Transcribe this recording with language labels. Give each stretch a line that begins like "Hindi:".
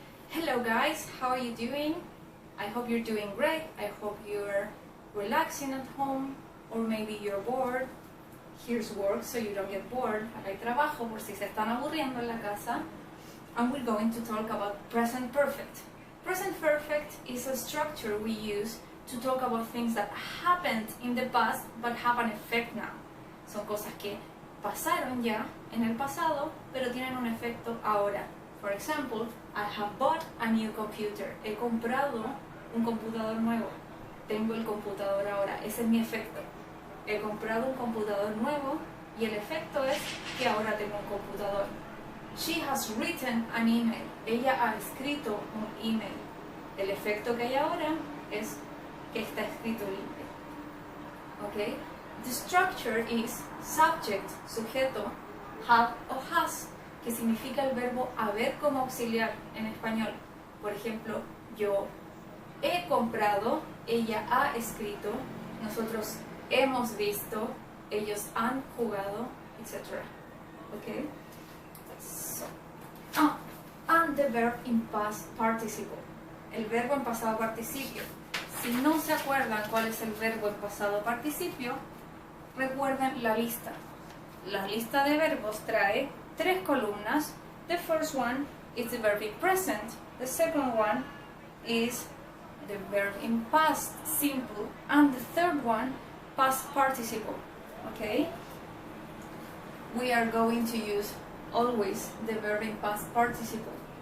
English: Hello guys, how are you doing? I hope you're doing great. I hope you're relaxing at home, or maybe you're bored. Here's work so you don't get bored.
Spanish: Acá hay trabajo por si se están aburriendo en la casa.
English: And we're going to talk about present perfect. Present perfect is a structure we use to talk about things that happened in the past but have an effect now.
Spanish: Son cosas que pasaron ya en el pasado, pero tienen un efecto ahora.
English: For example, I have bought a new computer.
Spanish: He comprado un computador nuevo. Tengo el computador ahora. Ese es mi efecto. He comprado un computador nuevo y el efecto es que ahora tengo un computador.
English: She has written an email.
Spanish: Ella ha escrito un email. El efecto que hay ahora es que está escrito el email. Okay? The structure is subject, sujeto, have o has, que significa el verbo haber como auxiliar en español. Por ejemplo, yo he comprado, ella ha escrito, nosotros hemos visto, ellos han jugado, etc.
English: Okay? So, and the verb in past participle.
Spanish: El verbo en pasado participio. Si no se acuerdan cuál es el verbo en pasado participio, recuerden la lista. La lista de verbos trae 3 columnas.
English: The first one is the verb in present. The second one is the verb in past simple. And the third one, past participle. Okay? We are going to use always the verb in past participle.